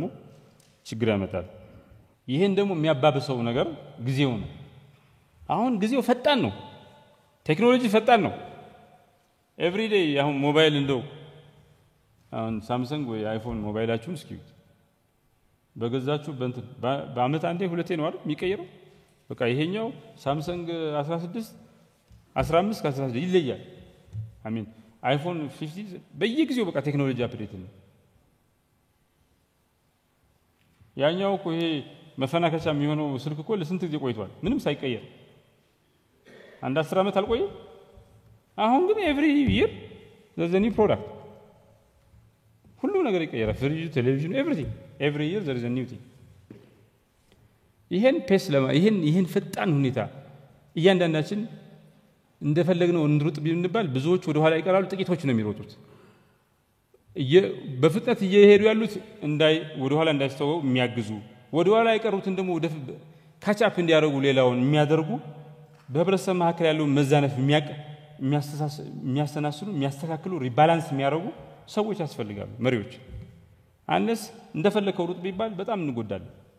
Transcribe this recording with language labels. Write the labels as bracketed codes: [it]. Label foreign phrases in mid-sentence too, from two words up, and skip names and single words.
[am] ችግር ያመጣል ይሄን ደግሞ የሚያባብሰው ነገር ጊዜው ነው አሁን ጊዜው ፈጣን ነው ቴክኖሎጂ ፈጣን ነው [en] every day [am] አሁን ሞባይል እንደው አሁን ሳምሰንግ ወይ አይፎን ሞባይላችሁን እስኪ በገዛችሁ በአመት አንዴ ሁለቴ ነው አይደል የሚቀየረው በቃ ይሄኛው ሳምሰንግ 16 15 16 ይለያል አሜን አይፎን 50 በየጊዜው በቃ ቴክኖሎጂ አፕዴት ነው ያኛው እኮ ይሄ መፈናከቻ የሚሆነው ስልክ እኮ ለስንት ጊዜ ቆይቷል ምንም ሳይቀየር አንድ 10 አመት አልቆየም አሁን ግን [en] every year there's a new product [am] ሁሉ ነገር ይቀየራል ፍሪጅ ቴሌቪዥን [en] everything every year there is a new thing [am] ይሄን ፔስ ይሄን ፈጣን ሁኔታ እያንዳንዳችን እንደፈለግነው እንድሩጥ ቢንባል ብዙዎች ወደ ኋላ ይቀራሉ ጥቂቶች ነው የሚሮጡት በፍጥነት እየሄዱ ያሉት ወደ ኋላ እንዳይስተው የሚያግዙ ወደ ኋላ ይቀሩትን ደግሞ ወደ ካቻፕ እንዲያደርጉ ሌላውን የሚያደርጉ በህብረተሰብ መካከል ያለው መዛነፍ የሚያስተካክሉ ሪባላንስ የሚያደርጉ ሰዎች ያስፈልጋሉ መሪዎች አንነስ እንደፈለከው ሩጥ ቢባል በጣም እንጎዳለን